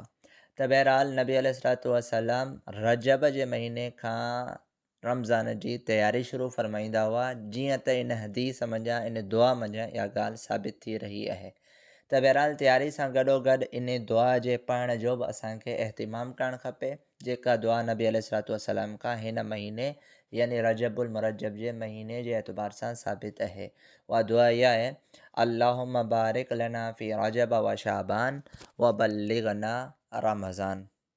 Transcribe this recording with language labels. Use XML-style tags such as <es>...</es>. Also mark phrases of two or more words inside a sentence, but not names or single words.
<sd>त बहरहाल नबी</sd> <ar>عليه الصلاة والسلام</ar> <sd>रजब जे महीने खां रमज़ान जी तयारी शुरू फ़रमाईंदा हुआ, जीअं त इन हदीस मंझां, इन दुआ मंझां इहा ॻाल्हि साबित थी रही आहे। त बहरहाल तयारी सां गॾोगॾु इन दुआ जे पढ़ण जो बि असांखे एहतिमाम करणु खपे, जेका दुआ नबी</sd> <ar>عليه الصلاة والسلام</ar> <sd>खां हिन महीने यानी रजबुल मुरज्जब जे महीने जे एतबार सां साबित आहे। उहा दुआ इहा आहे,</sd> <ar>اللهم بارك لنا في رجب وشعبان وبلغنا رمضان.</ar>